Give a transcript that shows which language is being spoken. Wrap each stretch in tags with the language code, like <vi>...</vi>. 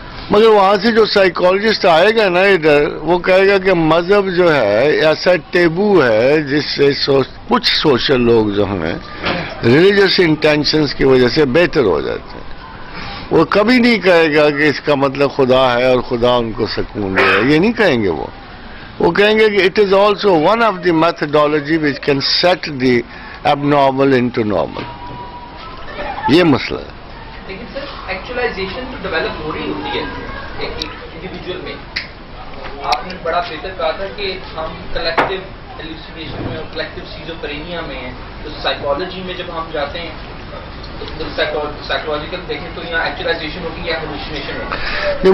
<ur>مگر وہاں سے جو سائیکالوجسٹ آئے گا نا ادھر, وہ کہے گا کہ مذہب جو ہے ایسا ٹیبو ہے جس سے کچھ سوشل لوگ جو ہیں ریلیجس انٹینشنز کی وجہ سے بہتر ہو جاتے ہیں. وہ کبھی نہیں کہے گا کہ اس کا مطلب خدا ہے اور خدا ان کو سکون دے گا, یہ نہیں کہیں گے. وہ کہیں گے کہ</ur> <en>It is also one of the methodology which can set the abnormal into normal.</en> <ur>یہ مسئلہ ہے. لیکن سر ایکچولائزیشن تو ڈیولپ ہو رہی ہوتی ہے ایک انڈیویجول میں. آپ نے بڑا بہتر کہا تھا کہ ہم کلیکٹیو ایلوسینیشن میں اور کلیکٹیو سیزوفرینیا میں ہیں. تو سائیکالوجی میں جب ہم جاتے ہیں سائیکولوجیکل دیکھیں تو یہاں ایکچولائزیشن ہوگی یا ہیلوسینیشن ہوگی.</ur>